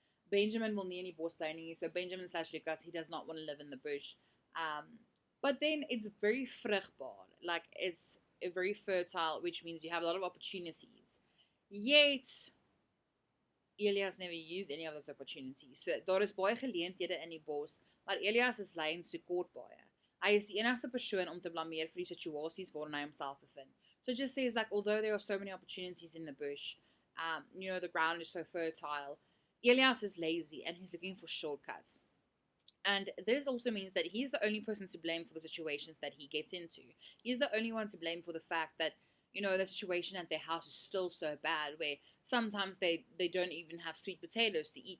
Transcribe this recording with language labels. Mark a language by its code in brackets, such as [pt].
[af] Benjamin will nie in die bos bly nie. [en] So Benjamin / Lucas, he does not want to live in the bush. But then it's very vrugbaar. Like, it's very fertile, which means you have a lot of opportunities. Yet, Elias never used any of those opportunities. [af] So daar is baie geleenthede in die bos, maar Elias is lyn so kort baie. Hy is die enigste persoon om te blameer vir die situasies waarin hy homself bevind. [en] So it just says like although there are so many opportunities in the bush, you know, the ground is so fertile, Elias is lazy and he's looking for shortcuts. And this also means that he's the only person to blame for the situations that he gets into. He's the only one to blame for the fact that, you know, the situation at their house is still so bad where sometimes they don't even have sweet potatoes to eat.